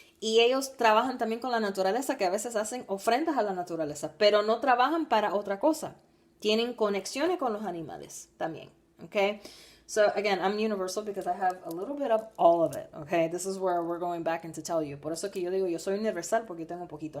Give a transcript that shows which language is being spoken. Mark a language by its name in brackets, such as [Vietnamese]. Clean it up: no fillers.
[Spanish] Y ellos trabajan también con la naturaleza, que a veces hacen ofrendas a la naturaleza, pero no trabajan para otra cosa. Tienen conexiones con los animales también. [English] Okay, so again, I'm universal because I have a little bit of all of it. Okay, this is where we're going back into tell you. [Spanish] Por eso que yo digo yo soy universal porque tengo un poquito.